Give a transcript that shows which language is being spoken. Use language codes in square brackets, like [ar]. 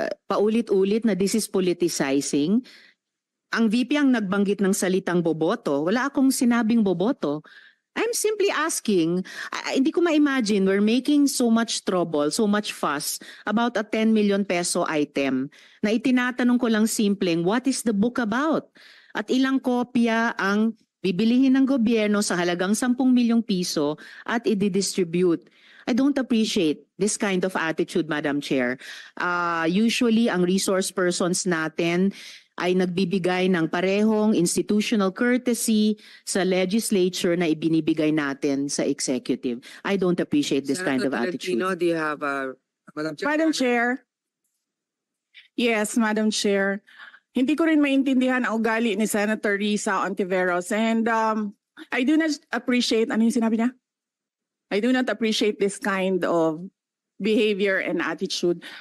[tl] Paulit-ulit na [en] this is politicizing. [tl] Ang VP ang nagbanggit ng salitang boboto. Wala akong sinabing boboto. [en] I'm simply asking, [tl] hindi ko ma-imagine [en] we're making so much trouble, so much fuss about a 10 million peso item [tl] na itinatanong ko lang simpleng, [en] what is the book about? [tl] At ilang kopya ang bibilihin ng gobyerno sa halagang 10 milyong piso at i-distribute. [en] I don't appreciate this kind of attitude, Madam Chair. [tl] Usually, ang resource persons natin ay nagbibigay ng parehong institutional courtesy sa legislature na ibinibigay natin sa executive. [en] I don't appreciate this kind of attitude. Tolentino, do you have Madam Chair? Madam Chair. Yes, Madam Chair. [tl] Hindi ko rin maintindihan ang ugali ni Senator Risa Ontiveros. [en] And I do not appreciate, [tl] ano yung sinabi niya? [en] I do not appreciate this kind of behavior and attitude.